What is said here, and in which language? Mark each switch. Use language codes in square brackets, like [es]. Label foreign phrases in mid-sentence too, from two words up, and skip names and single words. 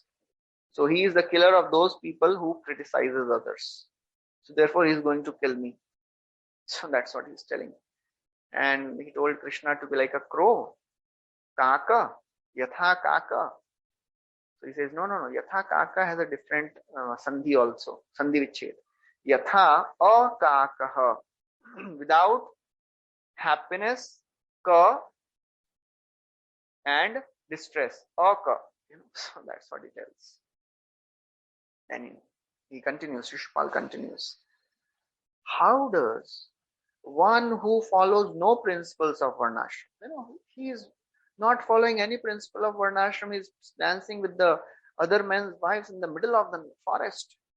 [en] So he is the killer of those people who criticizes others. So therefore he is going to kill me. So that's what he's telling. And he told Krishna to be like a crow. [sa] Kaka. Yatha Kaka. [en] So he says, no. [sa] Yatha Kaka [en] has a different sandhi also. [sa] Sandhi vichhed. Yatha akakaha. [en] Without happiness, ka, and distress, aka. So that's what he tells. And he continues, Shishupal continues. How does one who follows no principles of Varnashram, he is not following any principle of Varnashram, he is dancing with the other men's wives in the middle of the forest.